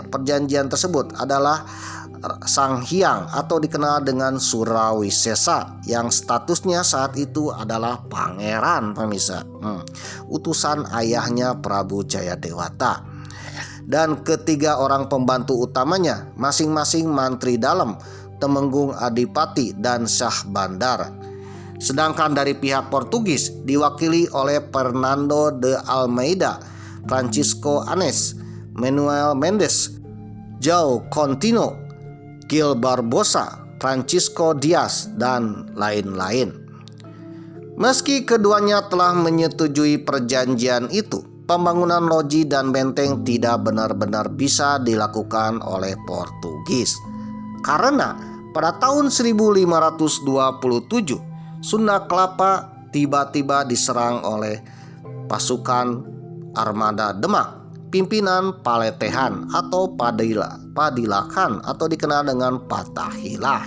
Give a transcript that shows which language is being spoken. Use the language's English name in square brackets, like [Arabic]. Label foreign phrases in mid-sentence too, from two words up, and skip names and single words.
[Indonesian] Perjanjian tersebut adalah Sang Hyang atau dikenal dengan Surawisesa yang statusnya saat itu adalah pangeran, pemirsa, utusan ayahnya Prabu Jayadewata, dan ketiga orang pembantu utamanya masing-masing mantri dalam, Temenggung Adipati, dan Syah Bandar. Sedangkan dari pihak Portugis diwakili oleh Fernando de Almeida, Francisco Anes, Manuel Mendes, João Coutinho, Gil Barbosa, Francisco Dias, dan lain-lain. Meski keduanya telah menyetujui perjanjian itu, pembangunan loji dan benteng tidak benar-benar bisa dilakukan oleh Portugis. Karena pada tahun 1527 Sunda Kelapa tiba-tiba diserang oleh pasukan armada Demak, pimpinan Paletehan atau Padilakan atau dikenal dengan Fathahilah.